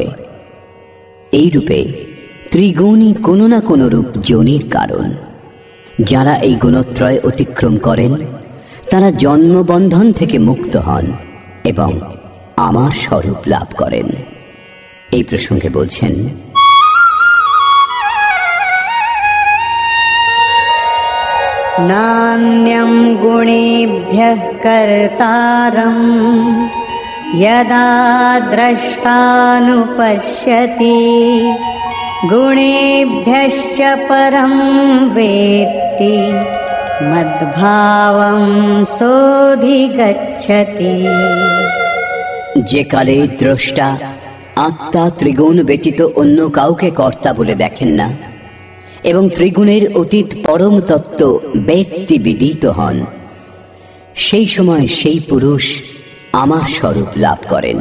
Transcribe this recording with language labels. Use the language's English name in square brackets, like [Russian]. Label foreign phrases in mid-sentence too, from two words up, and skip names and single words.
[Bangla] এই রূপে ত্রিগুণই কোনো না কোনো রূপ যোনির কারণ। যারা এই গুণত্রয় অতিক্রম করেন তারা জন্মবন্ধন থেকে মুক্ত হন এবং আমার স্বরূপ লাভ করেন। এই প্রসঙ্গে বলছেন, [Sanskrit] नान्यं गुणेभ्यः कर्तारं यदा द्रष्टानुपश्यति गुणेभ्यश्च परं वेत्ति मद्भावं सोऽधिगच्छति। [Bangla] যে কালে দ্রষ্টা আত্মা ত্রিগুণ ব্যতীত অন্য কাউকে কর্তা বলে দেখেন না এবং ত্রিগুণের অতীত পরম তত্ত্ব ব্যক্তি বিদিত হন, সেই সময় সেই পুরুষ আমার স্বরূপ লাভ করেন।